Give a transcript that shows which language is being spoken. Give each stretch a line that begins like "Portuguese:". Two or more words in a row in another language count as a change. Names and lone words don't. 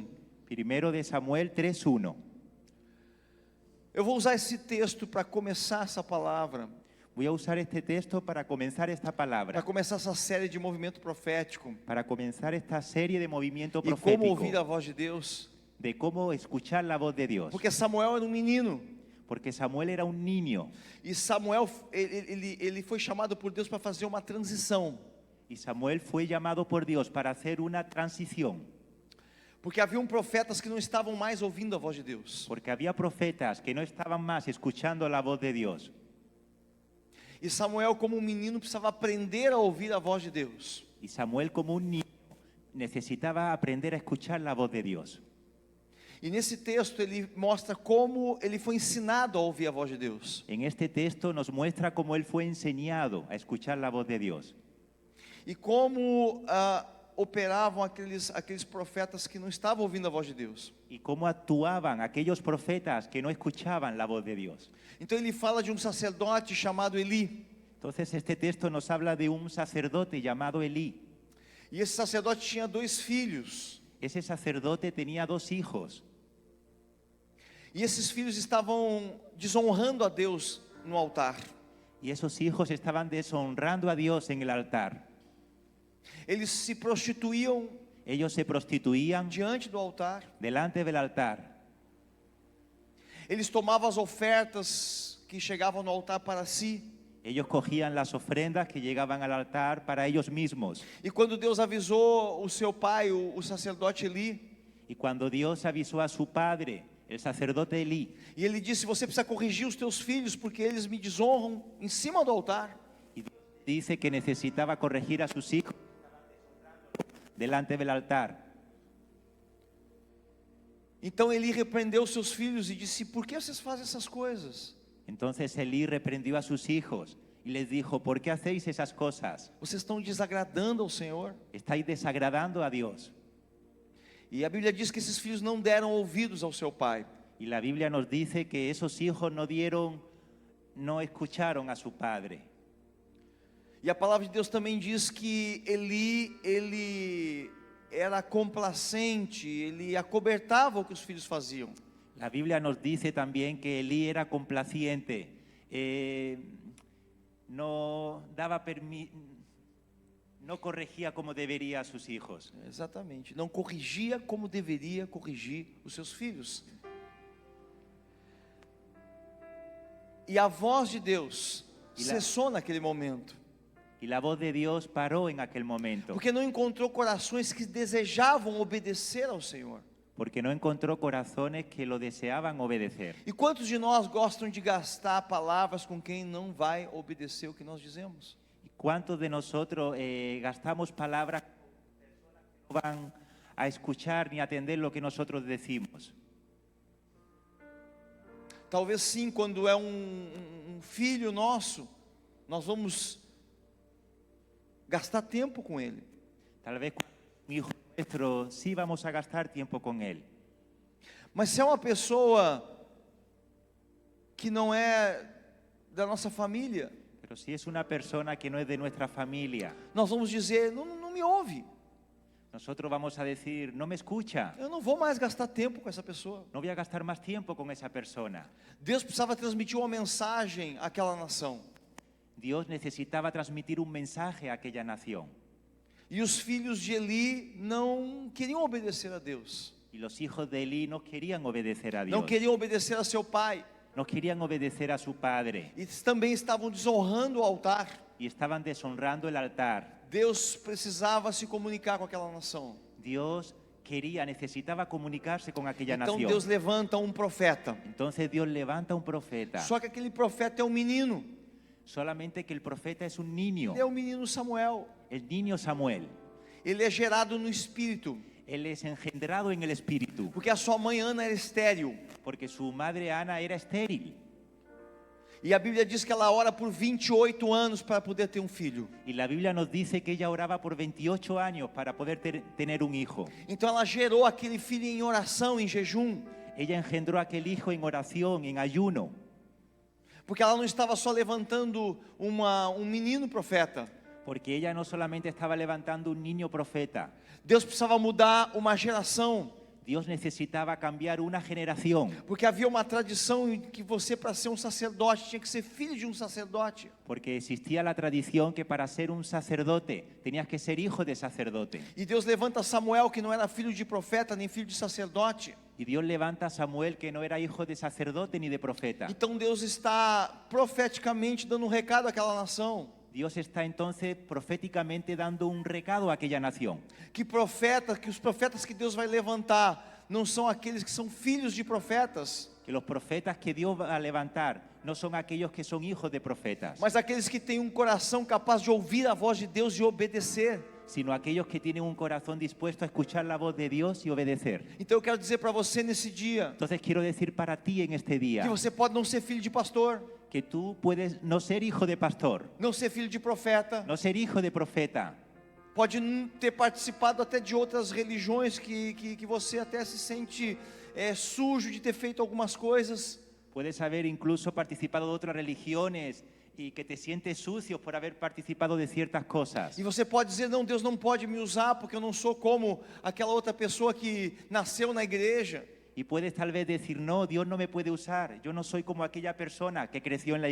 Spanish: Primero de Samuel 3:1.
Portuguese: Eu vou usar esse texto para começar essa palavra,
Spanish: Voy a usar este texto para comenzar esta para palabra,
Portuguese: começar essa série de movimento profético
Spanish: para comenzar esta serie de movimiento
Portuguese: e como
Spanish: profético,
Portuguese: ouvir a voz de Deus,
Spanish: de cómo escuchar la voz de Dios.
Portuguese: porque Samuel era um menino
Spanish: Porque Samuel era un niño
Portuguese: e Samuel ele foi chamado por Deus para fazer uma transição,
Spanish: y Samuel fue llamado por Dios para hacer una transición,
Portuguese: porque haviam profetas que não estavam mais ouvindo a voz de Deus.
Spanish: porque había profetas que no estaban más escuchando la voz de Dios.
Portuguese: E Samuel, como um menino, precisava aprender a ouvir a voz de Deus.
Spanish: Y Samuel, como un niño, necesitaba aprender a escuchar la voz de Dios.
Portuguese: E nesse texto ele mostra como ele foi ensinado a ouvir a voz de Deus.
Spanish: En este texto nos muestra cómo él fue enseñado a escuchar la voz de Dios.
Portuguese: E como operavam aqueles profetas que não estavam ouvindo a voz de Deus.
Spanish: Y cómo actuaban aquellos profetas que no escuchaban la voz de Dios.
Portuguese: Então ele fala de um sacerdote chamado Eli.
Spanish: Entonces este texto nos habla de un sacerdote llamado Elí.
Portuguese: E esse sacerdote tinha 2 filhos.
Spanish: Ese sacerdote tenía 2 hijos.
Portuguese: E esses filhos estavam desonrando a Deus no altar.
Spanish: Y esos hijos estaban deshonrando a Dios en el altar.
Portuguese: Eles se prostituíam
Spanish: Ellos se prostituían
Portuguese: diante do altar.
Spanish: delante del altar.
Portuguese: Eles tomavam as ofertas que chegavam no altar para si.
Spanish: Ellos cogían las ofrendas que llegaban al altar para ellos mismos.
Portuguese: E quando Deus avisou o seu pai, o sacerdote Eli,
Spanish: Y cuando Dios avisó a su padre, el sacerdote Elí,
Portuguese: e ele disse: você precisa corrigir os teus filhos porque eles me desonram em cima do altar.
Spanish: y dice que necesitaba corregir a sus hijos delante del altar.
Portuguese: Então Eli repreendeu os seus filhos e disse: por que vocês fazem essas coisas?
Spanish: Entonces Elí reprendió a sus hijos y les dijo: ¿por qué hacéis esas cosas?
Portuguese: Vocês estão desagradando ao Senhor.
Spanish: Estáis desagradando a Dios.
Portuguese: E a Bíblia diz que esses filhos não deram ouvidos ao seu pai.
Spanish: Y la Biblia nos dice que esos hijos no escucharon a su padre.
Portuguese: E a palavra de Deus também diz que ele era complacente, ele acobertava o que os filhos faziam.
Spanish: La Biblia nos dice también que Elí era complaciente, no corregía como debería a sus hijos.
Portuguese: Exatamente, não corrigia como deveria corrigir os seus filhos. E a voz de Deus cessou naquele momento,
Spanish: Y la voz de Dios paró en aquel momento,
Portuguese: porque não encontrou corações que desejavam obedecer ao Senhor.
Spanish: porque no encontró corazones que lo deseaban obedecer.
Portuguese: E quantos de nós gostam de gastar palavras com quem não vai obedecer o que nós dizemos?
Spanish: ¿Cuántos de nosotros gastamos palabras con personas que no van a escuchar ni atender lo que nosotros decimos?
Portuguese: Talvez sim, quando é um filho nosso, nós vamos gastar tempo com ele.
Spanish: Tal vez con un hijo nuestro sí vamos a gastar tiempo con él.
Portuguese: Mas se é uma pessoa que não é da nossa família,
Spanish: Pero si es una persona que no es de nuestra familia,
Portuguese: nós vamos dizer: não me ouve,
Spanish: nosotros vamos a decir: no me escucha,
Portuguese: eu não vou mais gastar tempo com essa pessoa.
Spanish: no voy a gastar más tiempo con esa persona.
Portuguese: Deus precisava transmitir uma mensagem àquela nação.
Spanish: Dios necesitaba transmitir un mensaje a aquella nación.
Portuguese: E os filhos de Eli não queriam obedecer a Deus,
Spanish: Y los hijos de Elí no querían obedecer a Dios,
Portuguese: não queriam obedecer a seu pai,
Spanish: no querían obedecer a su padre
Portuguese: e também estavam desonrando o altar.
Spanish: y estaban deshonrando el altar.
Portuguese: Deus precisava se comunicar com aquela nação.
Spanish: Dios necesitaba comunicarse con aquella
Portuguese: Então
Spanish: nación.
Portuguese: Deus levanta um profeta.
Spanish: Entonces Dios levanta un profeta.
Portuguese: Só que aquele profeta é um menino.
Spanish: Solamente que el profeta es un niño,
Portuguese: Ele é o menino Samuel.
Spanish: el niño Samuel.
Portuguese: Ele é gerado no espírito,
Spanish: Él es engendrado en el espíritu,
Portuguese: porque a sua mãe Ana era estéril.
Spanish: porque su madre Ana era estéril.
Portuguese: E a Bíblia diz que ela ora por 28 anos para poder ter um filho.
Spanish: Y la Biblia nos dice que ella oraba por 28 años para poder tener un hijo.
Portuguese: Então ela gerou aquele filho em oração, em jejum,
Spanish: Ella engendró aquel hijo en oración, en ayuno,
Portuguese: porque ela não estava só levantando um menino profeta.
Spanish: porque ella no solamente estaba levantando un niño profeta.
Portuguese: Deus precisava mudar uma geração,
Spanish: Dios necesitaba cambiar una generación,
Portuguese: porque havia uma tradição em que você, para ser um sacerdote, tinha que ser filho de um sacerdote.
Spanish: porque existía la tradición que para ser un sacerdote tenías que ser hijo de sacerdote.
Portuguese: E Deus levanta Samuel, que não era filho de profeta nem filho de sacerdote.
Spanish: Y Dios levanta a Samuel, que no era hijo de sacerdote ni de profeta.
Portuguese: Então Deus está profeticamente dando um recado àquela nação.
Spanish: Dios está entonces proféticamente dando un recado a aquella nación.
Portuguese: Que os profetas que Deus vai levantar não são aqueles que são filhos de profetas,
Spanish: Que los profetas que Dios va a levantar no son aquellos que son hijos de profetas,
Portuguese: mas aqueles que têm um coração capaz de ouvir a voz de Deus e obedecer.
Spanish: sino aquellos que tienen un corazón dispuesto a escuchar la voz de Dios y obedecer.
Portuguese: Então eu quero dizer para você nesse dia,
Spanish: Entonces quiero decir para ti en este día
Portuguese: que você pode não ser filho de pastor,
Spanish: que tú puedes no ser hijo de pastor,
Portuguese: não ser filho de profeta,
Spanish: no ser hijo de profeta,
Portuguese: pode ter participado até de outras religiões que você até se sente sujo de ter feito algumas coisas.
Spanish: puedes haber incluso participado de otras religiones y que te sientes sucio por haber participado de ciertas cosas.
Portuguese: E você pode dizer, não, Deus não pode me usar porque eu não sou como aquela outra pessoa que nasceu na igreja.
Spanish: Y puedes tal vez decir, no, Dios no me puede usar, yo no soy como aquella persona que creció en la